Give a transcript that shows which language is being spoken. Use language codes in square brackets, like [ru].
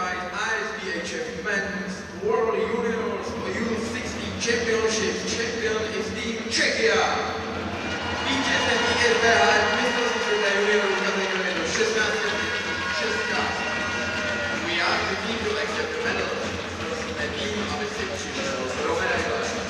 [en] ISBHF Men's World Juniors U16 Championship champion is Team Czechia. [cs] Vítězem ISBHF mistrovství světa juniorů kategorie do 16 let Česka. [en] We ask the team to accept the medals. [cs] Prosíme tým, aby si přišel pro medaile.